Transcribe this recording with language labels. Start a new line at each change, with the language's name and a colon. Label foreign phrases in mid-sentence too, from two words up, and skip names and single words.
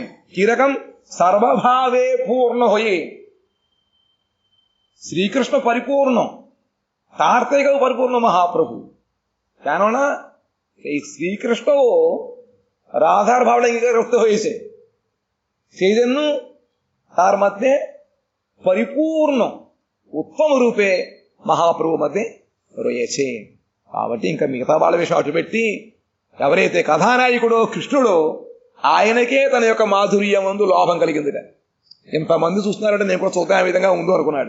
Bangla: কিরকম? সর্বভাবে পূর্ণ হয়ে। শ্রীকৃষ্ণ পরিপূর্ণ, তার থেকেও পরিপূর্ণ মহাপ্রভু। কেননা এই শ্রীকৃষ্ণ রাধার ভাব অঙ্গীকার করতে হয়েছে, সেই জন্য তার মধ্যে পরিপূর্ণ উত্তম রূপে মহাপ্রভু মধ্যে রয়েছে.
Telugu: కాబట్టి ఇంకా మిగతా వాళ్ళ విషయం అటు పెట్టి ఎవరైతే కథానాయకుడో కృష్ణుడో ఆయనకే తన యొక్క మాధుర్యం ముందు లోభం కలిగిందిట. ఇంతమంది చూస్తున్నారంటే నేను కూడా చూద్దాం ఆ విధంగా ఉందో అనుకున్నాడు.